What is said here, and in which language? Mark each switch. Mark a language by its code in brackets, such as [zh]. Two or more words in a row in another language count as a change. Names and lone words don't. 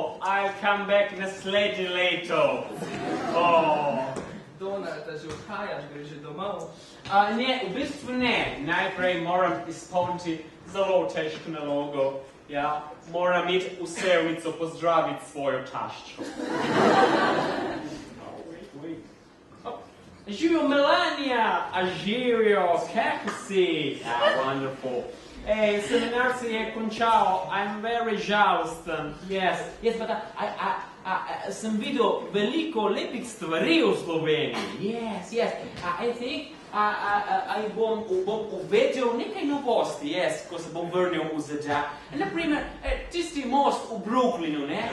[en] I'll come back [sl] naslednje leto. Donalda že odhajaš, greš že domov? Ne, v bistvu ne. Najprej moram izpolniti zelo težko nalogo. Ja, moram iti v Sevnico pozdraviti svojo taščo. Živijo Melania, a živijo, kako si? Wonderful. Seminar se je končal, [en] I'm very [sl] žalosten. [en] Yes, but [sl] sem videl veliko lepih stvari v Sloveniji. [en] Yes. I think [sl] bom uvedel nekaj novosti, ko se bom vrnil v ZDA. Naprimer, tisti most v Brooklynu, ne?